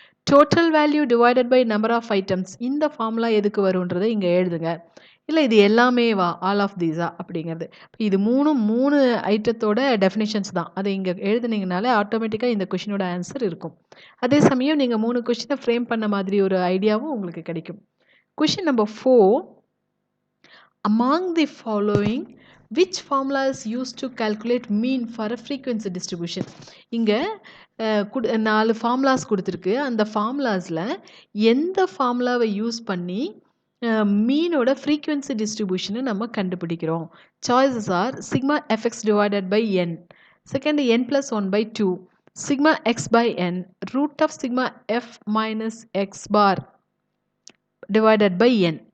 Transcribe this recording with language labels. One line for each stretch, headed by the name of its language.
English: Total value divided by number of items.
Tamil: இந்த formula எதுக்கு வரும்ன்றதை இங்கே எழுதுங்க. இல்லை இது எல்லாமே ஆல் ஆஃப் தீஸா அப்படிங்கிறது. இது 3 ஐட்டத்தோட டெஃபினிஷன்ஸ் தான். அதை இங்கே எழுதுனீங்கனாலே ஆட்டோமேட்டிக்காக இந்த கொஷினோட ஆன்சர் இருக்கும். அதே சமயம் நீங்கள் 3 கொஷினை ஃப்ரேம் பண்ண மாதிரி ஒரு ஐடியாவும் உங்களுக்கு கிடைக்கும். Question number 4.
English: Among the following which formula is used to calculate mean for a frequency distribution.
Tamil: இங்கே 4 ஃபார்முலாஸ் கொடுத்துருக்கு. அந்த ஃபார்முலாஸில் எந்த ஃபார்முலாவை யூஸ் பண்ணி மீனோட ஃப்ரீக்வன்சி டிஸ்ட்ரிபியூஷனை நம்ம கண்டுபிடிக்கிறோம்.
English: Choices are sigma F X divided by N, second N plus 1/2, sigma X by N, root of sigma F minus X bar divided by N.